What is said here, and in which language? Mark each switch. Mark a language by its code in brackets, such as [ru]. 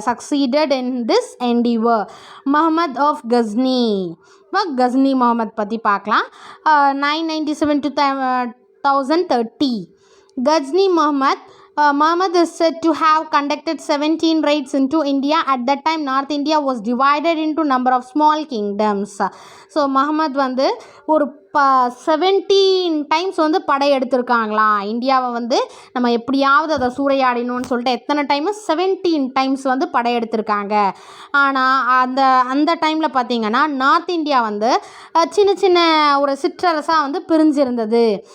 [en] Succeeded in this endeavour Muhammad of Ghazni. [ta] இப்போ கஜ்னி முகமது பற்றி பார்க்கலாம். [en] 997 to 1030 Ghazni Muhammad is said to have conducted 17 raids into India. At that time, North India was divided into number of small kingdoms. [ta] So Mohammed வந்து ஒரு 17 times வந்து படையெடுத்திருக்காங்களாம். இந்தியாவை வந்து நம்ம எப்படியாவது அதை சூறையாடினோன்னு சொல்லிட்டு எத்தனை டைமு 17 டைம்ஸ் வந்து படையெடுத்திருக்காங்க. ஆனால் அந்த டைமில் பார்த்திங்கன்னா நார்த் இந்தியா வந்து சின்ன சின்ன ஒரு சிற்றரசாக வந்து பிரிஞ்சிருந்தது.